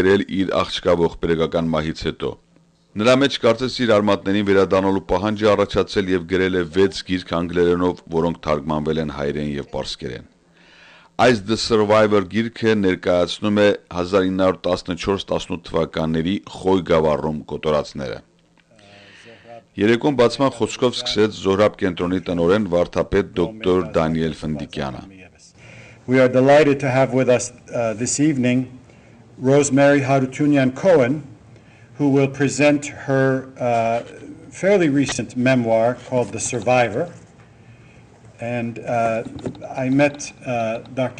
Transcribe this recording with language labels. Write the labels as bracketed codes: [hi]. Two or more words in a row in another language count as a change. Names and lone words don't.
[hy] գրել իր աղջկա ողբերգական մահից հետո։ Նրա մեջ կարծես իր արմատներին վերադառնալու պահանջը առաջացել եւ գրել է 6 գիրք անգլերենով, որոնք թարգմանվել են հայերեն եւ պարսկերեն։ Այս The Survivor գիրքը ներկայացնում է 1914-18 թվականների Khoy գավառում կոտորածները։ Երեկոն բացման խոսքով սկսեց Zohrab կենտրոնի տնօրեն վարդապետ դոկտոր Դանիել Ֆնդիկյանը։ [en] We are delighted to have with us this evening Rosemary Hartounian Cohen, who will present her fairly recent memoir called The Survivor. And I met Dr.